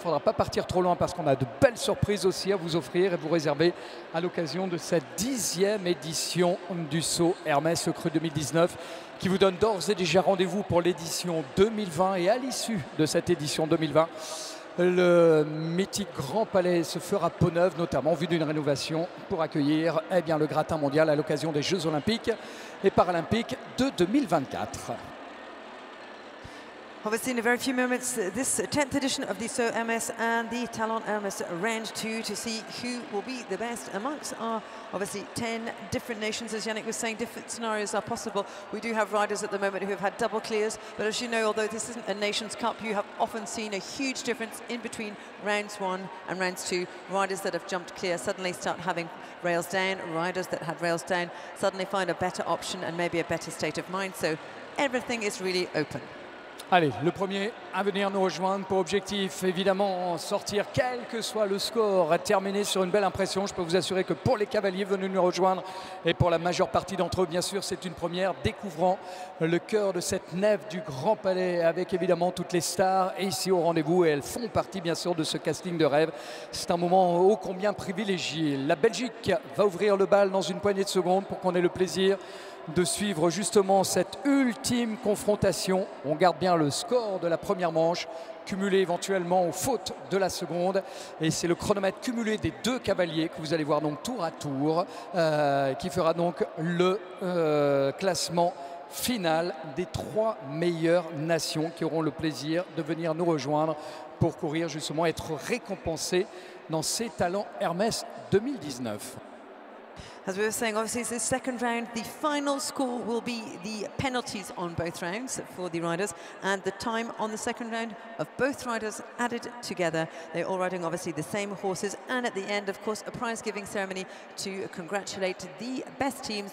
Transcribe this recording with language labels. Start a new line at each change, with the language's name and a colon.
French: Il ne faudra pas partir trop loin parce qu'on a de belles surprises aussi à vous offrir et vous réserver à l'occasion de cette 10e édition du saut Hermès Cru 2019 qui vous donne d'ores et déjà rendez-vous pour l'édition 2020 et à l'issue de cette édition 2020. Le mythique Grand Palais se fera peau neuve, notamment en vue d'une rénovation pour accueillir bien, le gratin mondial à l'occasion des Jeux Olympiques et Paralympiques de 2024.
English: Obviously, in a very few moments, this 10th edition of the Saut Hermès and the Talent Hermès Range 2 to see who will be the best amongst our, obviously, 10 different nations. As Yannick was saying, different scenarios are possible. We do have riders at the moment who have had double clears, but as you know, although this isn't a Nations Cup, you have often seen a huge difference in between rounds 1 and rounds 2. Riders that have jumped clear suddenly start having rails down. Riders that had rails down suddenly find a better option and maybe a better state of mind. So everything is really open.
French: Allez, le premier à venir nous rejoindre pour objectif, évidemment, sortir quel que soit le score, à terminer sur une belle impression. Je peux vous assurer que pour les cavaliers venus nous rejoindre et pour la majeure partie d'entre eux, bien sûr, c'est une première, découvrant le cœur de cette nef du Grand Palais avec évidemment toutes les stars et ici au rendez-vous et elles font partie bien sûr de ce casting de rêve. C'est un moment ô combien privilégié. La Belgique va ouvrir le bal dans une poignée de secondes pour qu'on ait le plaisir de suivre justement cette ultime confrontation. On garde bien le score de la première manche, cumulé éventuellement aux fautes de la seconde. Et c'est le chronomètre cumulé des 2 cavaliers que vous allez voir donc tour à tour, qui fera donc le classement final des 3 meilleures nations qui auront le plaisir de venir nous rejoindre pour courir justement, être récompensés dans ces talents Hermès 2019.
English: As we were saying, obviously, it's the second round. The final score will be the penalties on both rounds for the riders and the time on the second round of both riders added together. They're all riding, obviously, the same horses. And at the end, of course, a prize-giving ceremony to congratulate the best teams.